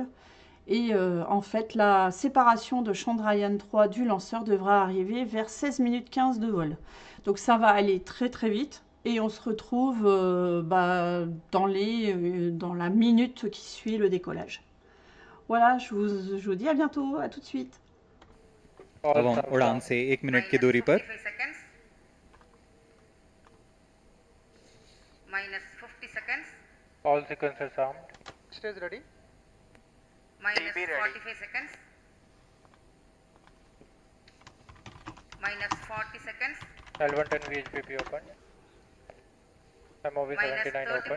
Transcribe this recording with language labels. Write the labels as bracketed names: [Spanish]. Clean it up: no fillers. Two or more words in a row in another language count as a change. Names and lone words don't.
[French] Et en fait, la séparation de Chandrayaan 3 du lanceur devra arriver vers 16 minutes 15 de vol. Donc ça va aller très très vite. Et on se retrouve dans la minute qui suit le décollage. Voilà, je vous dis à bientôt, à tout de suite. [Hindi] अब हम उड़ान से 1 मिनट की दूरी पर [English] -50 seconds. All sequences armed. Stage ready. -45 seconds. -40 seconds. L110 VHPP open. MOV 79 open.